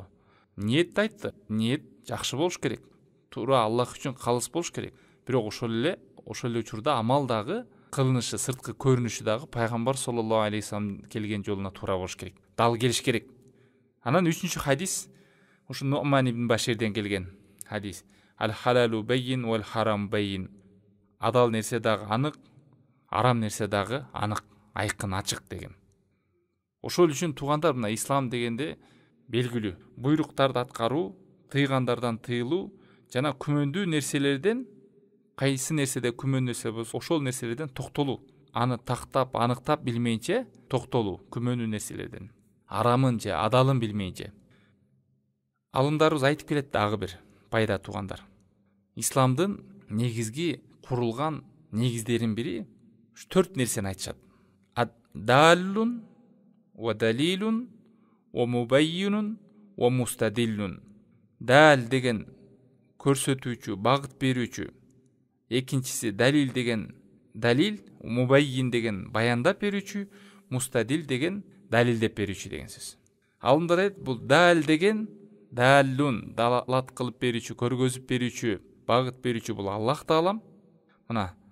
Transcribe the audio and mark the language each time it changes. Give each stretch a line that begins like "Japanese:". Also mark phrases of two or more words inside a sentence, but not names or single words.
Kyrgyz: Ниетти айтты, ниет жакшы болуш керек. Туура Аллах үчүн калыс болуш керек. Бирок ошол эле учурда амал дагы, кылынышы, сырткы көрүнүшү дагы пайгамбар
Arabic: صلى الله عليه وسلم
Kyrgyz: келген жолуна туура болуш керек. Дал келиш керек. Анан 3-чү хадис ушу Нуъман ибн Баширден келген хадис.
Arabic: الحلال بين والحرام بين.
Kyrgyz: Адал нерсе дагы анык, арам нерсе дагы анык, айкын, ачык деген. Ошол үчүн туугандар, мына ислам дегенде белгилүү буйруктарды аткаруу, тыйгандардан тыйылуу жана күмөндүү нерселерден, кайсы нерседе күмөн нерсе болсо ошол нерселерден токтолуу. Аны тактап, аныктап билмейинче токтолуу күмөндүү нерселерден. Арамын же адалын билмейинче. Алымдарыбыз айтып келет дагы бир пайда, туугандар. Исламдын негизги курулган негиздеринин бири 4 нерсени айтышат.
Arabic: دال ودليل ومبين ومستدل.
Kyrgyz: Дал деген көрсөтүүчү, багыт берүүчү. Экинчиси далил деген далил, мубаййин деген баяндап берүүчү, мустадил деген далилдеп берүүчү деген сөз. Алымдар айтат, бул дал деген даллун, далалат кылып берүүчү, көргөзүп берүүчү, багыт берүүчү бул Аллах Таалам.